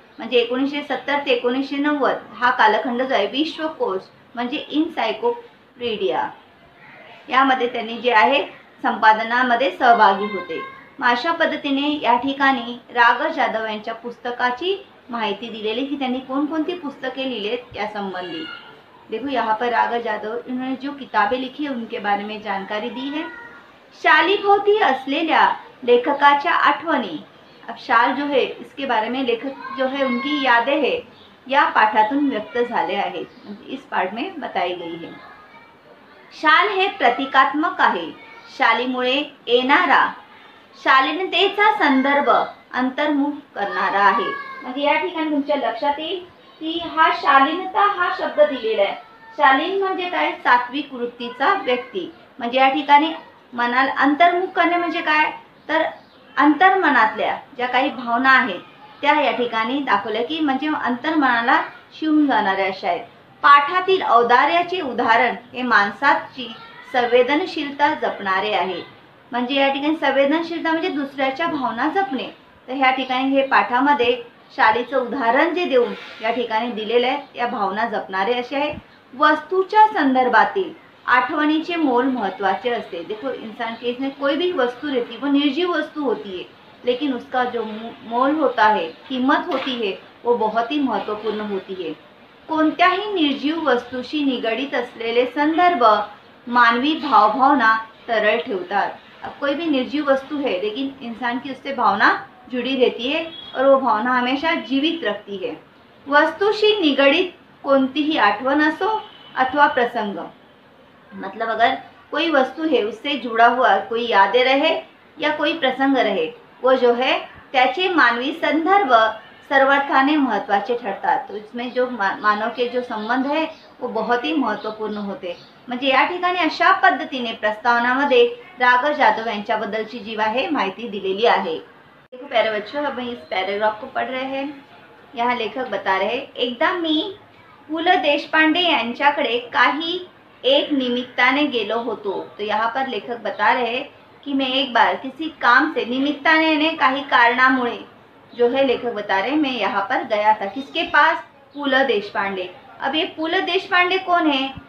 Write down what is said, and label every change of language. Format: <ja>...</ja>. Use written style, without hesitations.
<mr>म्हणजे 1970 ते 1990 हा कालखंड जो आहे विश्वकोश म्हणजे इनसायक्लोपीडिया, यामध्ये त्यांनी जे आहे संपादनामध्ये सहभागी होते. मग अशा पद्धतीने या ठिकाणी राघव जाधव यांच्या पुस्तकाची माहिती दिलेली की त्यांनी कोणकोणती पुस्तके लिहिलेत या संबंधी.</mr> <hi>देखो, यहाँ पर राघव जाधव इन्होंने जो किताबें लिखी है उनके बारे में जानकारी दी है.</hi> <mr>शालीभोवती असलेल्या लेखकाच्या आठवणी.</mr> <hi>अब शाल जो है इसके बारे में लेखक जो है उनकी यादें है</hi> <mr>या पाठातून व्यक्त झाले आहेत,</mr> <hi>इस पाठ में बताई गई है.</hi> <mr>शाल हे प्रतिकात्मक आहे. शालीमुळे येणारा शालीनतेचा संदर्भ अंतर्मुख करणारा आहे. म्हणजे या ठिकाणी तुमच्या लक्षात येईल की हा शालीनता हा शब्द दिलेला आहे. शालीन म्हणजे काय? सात्विक वृत्तीचा व्यक्ती. म्हणजे या ठिकाणी मनाला अंतर्मुख करणे म्हणजे काय? तर अंतर्मनातल्या ज्या काही भावना आहेत त्या या ठिकाणी दाखवल्या की म्हणजे अंतर्मनाला शिवून जाणाऱ्या अशा आहेत. पाठातील औदार्याचे उदाहरण हे माणसाची संवेदनशीलता जपणारे आहे. म्हणजे या ठिकाणी संवेदनशीलता म्हणजे दुसऱ्याच्या भावना जपणे. तर ह्या ठिकाणी हे पाठामध्ये शालीचं उदाहरण जे देऊन या ठिकाणी दिलेले आहे त्या भावना जपणारे असे आहे. वस्तूच्या संदर्भातील आठवणीचे मोल महत्वाचे असते.</mr> <hi>देखो इंसान के इसमें कोई भी वस्तु रहती है वो निर्जीव वस्तु होती है, लेकिन उसका जो मोल होता है, कीमत होती है, वो बहुत ही महत्वपूर्ण होती है.</hi> <mr>कोणत्याही निर्जीव वस्तूशी निगडित असलेले संदर्भ मानवी भावभावना तरल ठेवतात.</mr> <hi>अब कोई भी निर्जीव वस्तु है लेकिन इंसान की उससे भावना जुड़ी रहती है और वो भावना हमेशा जीवित रखती है.</hi> <mr>वस्तुशी निगडित कोणतीही आठवण असो अथवा प्रसंग,</mr> <hi>मतलब अगर कोई वस्तु है उससे जुड़ा हुआ कोई यादें रहे या कोई प्रसंग रहे, वो जो है</hi> <mr>त्याचे मानवी संदर्भ सर्वर्थाने महत्त्वाचे ठरतात.</mr> <hi>तो इसमें जो मानव के जो संबंध है वो बहुत ही महत्त्वपूर्ण होते.</hi> <mr>म्हणजे या ठिकाणी अशा पद्धतीने प्रस्तावनामध्ये राघव जाधव यांच्याबद्दलची जी आहे माहिती दिलेली आहे.</mr> <hi>देखो प्यारे बच्चों, अब इस पैराग्राफ को पढ़ रहे हैं. यहाँ लेखक बता रहे हैं,</hi> <mr>एकदा मी पु ल देशपांडे यांच्याकडे काही एक निमित्ताने गेलो होतो.</mr> <hi>तो यहाँ पर लेखक बता रहे हैं कि मैं एक बार किसी काम से निमित्ताने ने</hi> <mr>काही कारणामुळे</mr> <hi>जो है लेखक बता रहे हैं मैं यहाँ पर गया था. किसके पास? पु ल देशपांडे. अब ये पु ल देशपांडे कौन है?</hi>